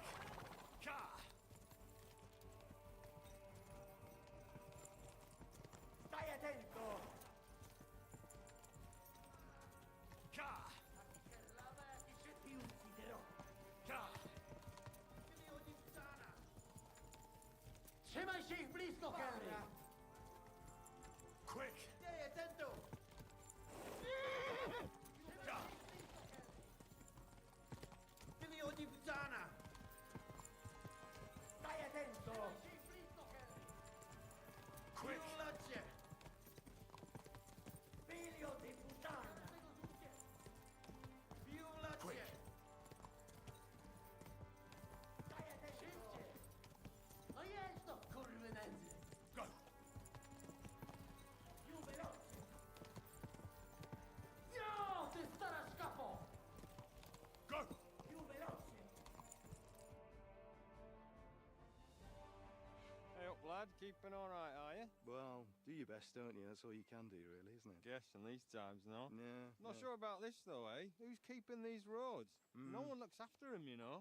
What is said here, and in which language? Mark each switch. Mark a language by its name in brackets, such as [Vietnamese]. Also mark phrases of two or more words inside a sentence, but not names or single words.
[Italian] Ka! Stai attento! Ka! Ti ucciderò! Ka! Figlio di puttana! [Polish] Trzymaj się ich blisko, Henry! [English] Quick! [Italian] Stai attento! Ka! Figlio di puttana! Stai attento! [English] Quick! [Italian] Cię! Figlio di puttana! [English] Quick! [Italian] Stai attento! [Polish] A jest to, kurwy nędzy! [English] Go! [Italian] Più veloce! [Polish] Yo, ty stara szkapo! [English] Go! [Italian] Più veloce! [English] Hey up, lad. Keeping all right, are you? Well, do your best, don't you? That's all you can do, really, isn't it? Guess in these times, no? Yeah. Not sure about this, though, eh? Who's keeping these roads? No one looks after them, you know.